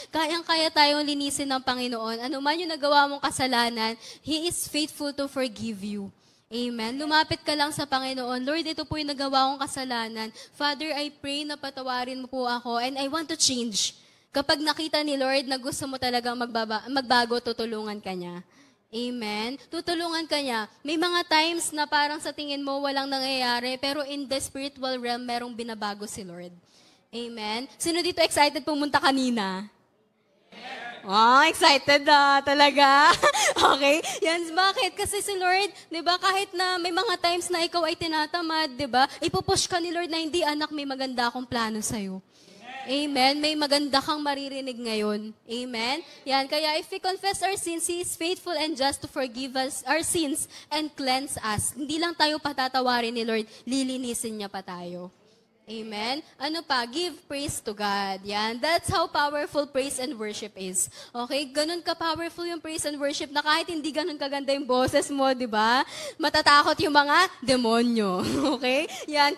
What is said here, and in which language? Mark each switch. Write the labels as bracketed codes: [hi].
[tl] Kayang-kaya tayong linisin ng Panginoon. Ano man yung nagawa mong kasalanan, [en] He is faithful to forgive you. [tl] Amen. Lumapit ka lang sa Panginoon. Lord, ito po yung nagawa kong kasalanan. [en] Father, I pray [tl] na patawarin mo po ako [en] and I want to change. [tl] Kapag nakita ni Lord na gusto mo talagang magbago, tutulungan ka niya. Amen. Tutulungan ka niya. May mga times na parang sa tingin mo walang nangyayari, pero [en] in the spiritual realm, [tl] merong binabago si Lord. Amen. Sino dito excited pumunta kanina? Oh, excited talaga. Okay? Yan, bakit? Kasi si Lord, di ba, kahit na may mga times na ikaw ay tinatamad, di ba, ipupush ka ni Lord na hindi, anak, may maganda akong plano sa'yo. Amen. May maganda kang maririnig ngayon. Amen. [en] Yan, kaya if we confess our sins, He is faithful and just to forgive us our sins and cleanse us. [tl] Hindi lang tayo patatawarin ni Lord, lilinisin niya pa tayo. Amen? Ano pa? [en] Give praise to God. Yan. That's how powerful praise and worship is. [tl] Okay? Ganun ka-powerful yung praise and worship na kahit hindi ganun kaganda yung boses mo, di ba? Matatakot yung mga demonyo. Okay? Yan.